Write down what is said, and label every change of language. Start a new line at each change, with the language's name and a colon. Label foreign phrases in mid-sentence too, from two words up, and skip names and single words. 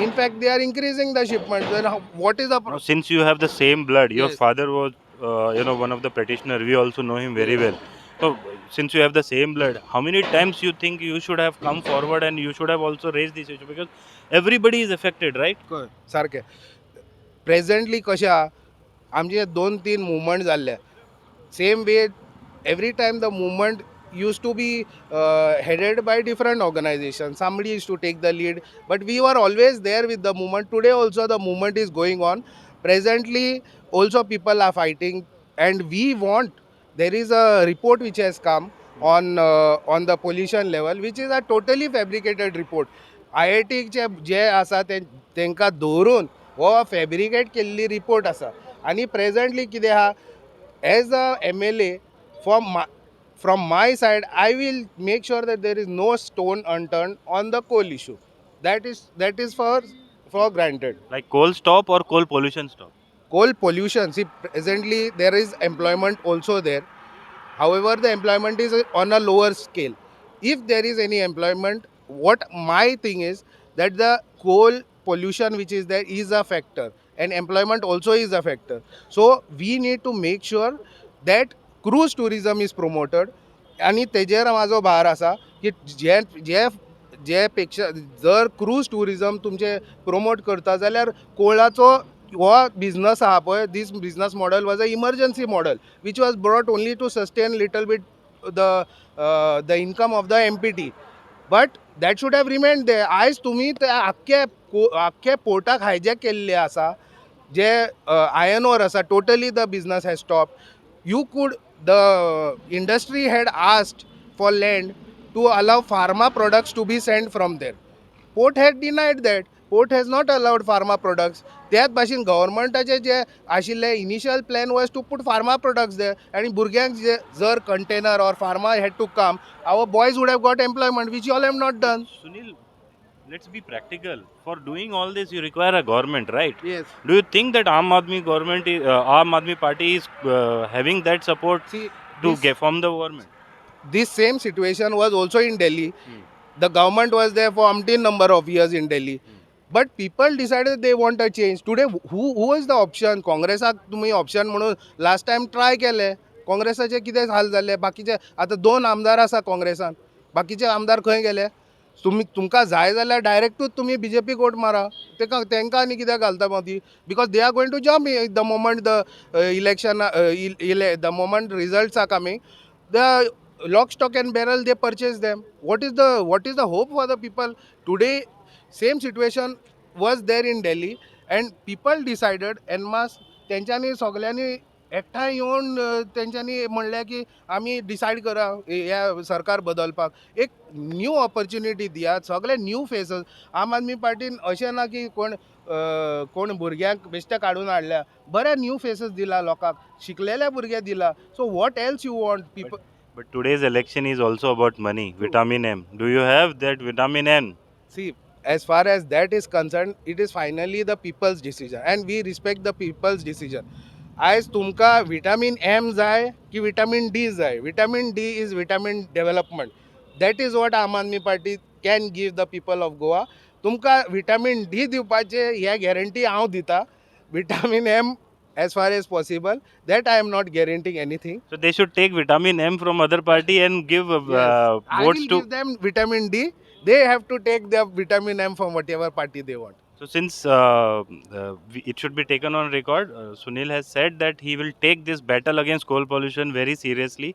English: In fact, they are increasing the shipments. Then what is the Now, since you have the same blood, your Yes. father was, one of the petitioner. We also know him very well. So, since you have the same blood, how many times you think you should have come forward and you should have also raised this issue? Because everybody is affected, right?
Konkani: सारकें. प्रेझेंटली कशें आहा, आमचे 2-3 मुवमेंट जाल्ले.
English: same way every time the movement used to be headed by different organizations. Somebody used to take the lead, but we were always there with the movement. Today also the movement is going on. Presently also people are fighting, and we want, there is a report which has come on the pollution level, which is a totally fabricated report.
Konkani: IIT जे आसा तेंकां दवरून हो फॅब्रिकेट केल्ली रिपोर्ट आसा. आनी प्रेझंटली कितें आहा,
English: as a MLA, from my side, I will make sure that there is no stone unturned on the coal issue. That is for granted. Like coal stop or coal pollution stop? Coal pollution. See, presently there is employment also there. However, the employment is on a lower scale. If there is any employment, what my thing is that the coal pollution which is there is a factor, and employment also is a factor. So we need to make sure that cruise tourism is promoted.
Konkani: आणि तेजेर म्हाजो भार आसा की जे जे जे पेक्षा जर क्रूज टुरिजम तुमचे प्रमोट करता जाल्यार कोळाचो हो बिझनस आहा पळय,
English: this business model was a emergency model which was brought only to sustain little bit the income of the MPT, but that should have remained there.
Konkani: आयज तुम्ही ते आख्खे पोर्टाक हायजॅक केल्ले आसा, जे
English: iron ore
Konkani: आसा,
English: totally the business has stopped. The industry had asked for land to allow pharma products to be sent from there. Port had denied that. Port has not allowed pharma products.
Konkani: त्याच भाशेन गव्हर्मेंटाचे जे आशिल्ले इनिशियल प्लॅन
English: was to put pharma products there,
Konkani: आनी भुरग्यांक जे जर
English: container or pharma had to come, our boys would have got employment, which all have not done. Sunil, let's be practical. For doing all this, you require a government, right? Yes. Do you think that Aam Aadmi Party is having that support See, to get from the government? this same situation was also in Delhi. The government was there for umpteen number of years in Delhi. But people decided they want a change. Today, who is the option?
Konkani: काँग्रेसाक तुम्ही ऑप्शन म्हणून
English: last time try
Konkani: केले. काँग्रेसाचे कितें हाल जाले? बाकीचे आतां 2 आमदार आसा काँग्रेसान. बाकीचे आमदार खंय गेले? तुमकां जाय जाल्यार डायरेक्टूच तुम्ही BJP वोट मारा. तेंकां आनी कित्याक घालता मदीं?
English: because they are going to jump the moment the election, the moment results are coming. The lock, stock and barrel, they purchase them. What is the hope for the people? Today, same situation was there in Delhi, and people decided en masse,
Konkani: तेंच्यांनी सगळ्यांनी एकठांय येवन तेंच्यांनी म्हणलें की आमी डिसायड करा ह्या सरकार बदलपाक, एक
English: new opportunity
Konkani: दियात, सगळे
English: new faces.
Konkani: आम आदमी पार्टीन अशें ना की कोण भुरग्यांक बेश्टे काडून हाडल्या, बरे
English: new faces
Konkani: दिला लोकांक, शिकलेले भुरगे दिला.
English: so what else you want people? But today's election is also about money, vitamin M. Do you have that vitamin N? See, as far as that is concerned, it is finally the people's decision, and we respect the people's decision.
Konkani: आयज तुमकां विटामीन M जाय की विटामीन D जाय?
English: विटामीन D is vitamin development. That is what आम आदमी पार्टी can give the people of Goa.
Konkani: तुमकां विटामीन D दिवपाचे ह्या गॅरंटी हांव दिता.
English: विटामीन M, as far as possible, that I am not guaranteeing anything. So they should take vitamin M from other party and give I will votes to. give them vitamin D. They have to take their vitamin M from whatever party they want. So since it should be taken on record, Sunil has said that he will take this battle against coal pollution very seriously.